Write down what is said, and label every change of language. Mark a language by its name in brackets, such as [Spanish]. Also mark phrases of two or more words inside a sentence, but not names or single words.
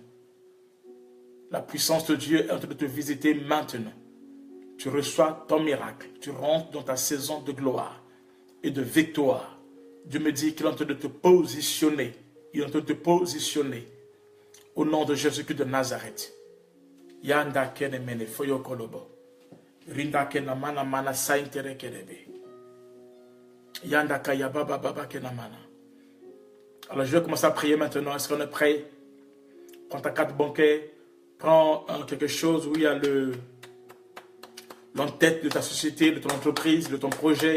[French] La puissance de Dieu est en train de te visiter maintenant. Tu reçois ton miracle. Tu rentres dans ta saison de gloire et de victoire. Dieu me dit qu'il est en train de te positionner. Il est en train de te positionner. Au nom de Jésus-Christ de Nazareth. Yanda kene mene foyo kolobo. Rinda kena mana mana saintere kerebe. Yanda kaya baba baba kena mana. Alors je vais commencer à prier maintenant. Est-ce qu'on est prêt? Prends ta carte bancaire. Prends quelque chose où il y a l'entête de ta société, de ton entreprise, de ton projet.